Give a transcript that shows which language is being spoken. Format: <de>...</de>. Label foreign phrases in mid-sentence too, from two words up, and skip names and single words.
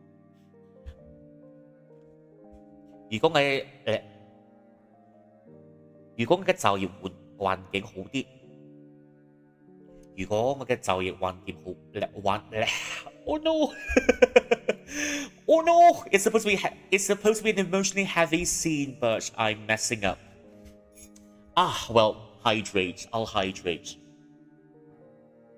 <yue>如果我嘅就業環境好啲，如果我嘅就業環境好 ，Oh no!</yue> <en>Oh no! It's supposed to be an emotionally heavy scene, but I'm messing up. Well, hydrate. I'll hydrate.</en>